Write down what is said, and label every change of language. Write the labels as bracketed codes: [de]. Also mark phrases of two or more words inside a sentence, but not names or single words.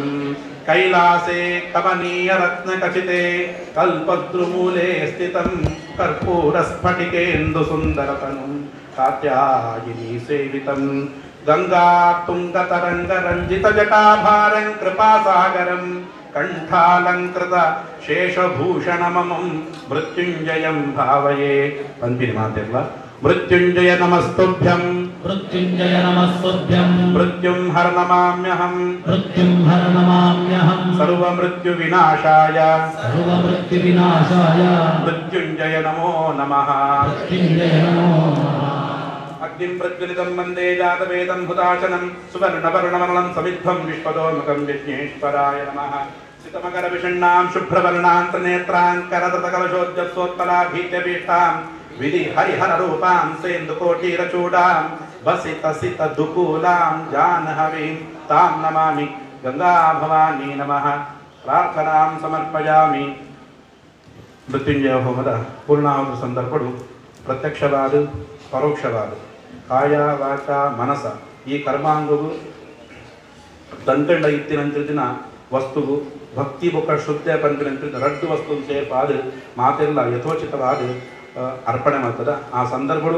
[sa] ಕೈಲಾಸೇ ಕಮನೀಯರತ್ನಖಚಿತೆ ಕಲ್ಪದ್ರುಮೂಲೆ ಸ್ಥಿತಂ ಕರ್ಪೂರಸ್ಫಟಿಕೇಂದು ಸುಂದರತನುಂ ಕಾತ್ಯಾಯಿನಿ ಸೇವಿತಂ ಗಂಗಾತುಂಗತರಂಗರಂಜಿತಜಟಾಭಾರಂ ಕೃಪಾಸಾಗರಂ ಕಂಠಾಲಂಕೃತ ಶೇಷಭೂಷಣಮಮಂ ಮೃತ್ಯುಂಜಯಂ ಭಾವಯೇ. [tcy] ಪಂಪಿನ ಮಾತೆಲ್ಲ [sa] ಮೃತ್ಯುಂಜಯ ನಮಸ್ತುಭ್ಯಂ ಮೃತ್ಯುಂಜಯ ನಮಸ್ತುಭ್ಯಂ ಮೃತ್ಯುಂ ಹರ ನಮಾಮ್ಯಹಂ ಮೃತ್ಯುಂ ಹರ ನಮಾಮ್ಯಹಂ ಸರ್ವಮೃತ್ಯು ವಿನಾಶಾಯ ಸರ್ವಮೃತ್ಯು ವಿನಾಶಾಯ ಮೃತ್ಯುಂಜಯ ನಮೋ ನಮಃ. ಮೃತ್ಯುಂಜಯ ನಮೋ ನಮಃ. अग्निं प्रज्वलितं वन्दे जातवेदं हुताशनं सुवर्णवर्णवर्णं समिद्धं विश्वतोमुखं विघ्नेश्वराय नमः सितमकरविषण्णां शुभ्रवर्णां त्रिनेत्रां करततकलशोज्जस्वोत्पलाभीत्यभीष्टां विधि हरिहररूपां सेन्दुकोटिरचूडां वसितसितदुकूलां जानहवीं तां नमामि गंगा भवानी नमः प्रार्थनां समर्पयामि मृत्युंजय होमದ [tcy] ಪೂರ್ಣಾಹುತಿ ಸಂದರ್ಭಗಳು ಪ್ರತ್ಯಕ್ಷವಾದ ಪರೋಕ್ಷವಾದ ಕಾಯ ವಾಚ ಮನಸ ಈ ಕರ್ಮಾಂಗವು ತಂಕಂಡ ಇತ್ತಿನಂತಿನ ವಸ್ತುವು ಭಕ್ತಿ ಬೊಕ್ಕ ಶುದ್ಧ ಪಂಪಿನಂತಿನ ರಡ್ಡು ವಸ್ತು ಸೇರ್ಪಾದ ಮಾತೆಲ್ಲ ಯಥೋಚಿತವಾದ ಅರ್ಪಣೆ ಮಾಡ್ತದ ಆ ಸಂದರ್ಭಗಳು